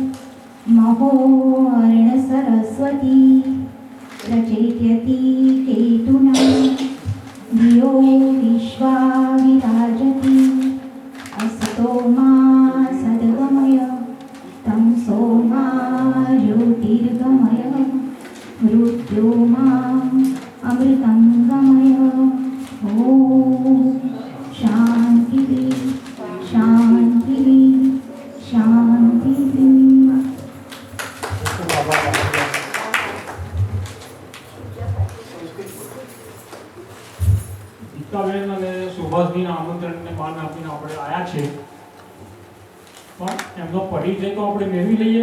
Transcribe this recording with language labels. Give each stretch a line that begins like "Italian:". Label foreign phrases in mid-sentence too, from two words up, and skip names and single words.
Sanskrit: महोर्ण सरस्वती प्रचेत्यति केतुना धियो विश्वा विराजति असतो मा सद्गमय तमसो मा ज्योतिर्गमय मृत्यो माम् अमृतं गमय. ॐ शान्तिः शान्तिः शान्तिः.
Gujarati: ગીતાબેન અને સુભાષજીના આમંત્રણને માન આપીને આપણે આવ્યા છે, પણ એમનો પરિચય તો આપણે મેળવી લઈએ.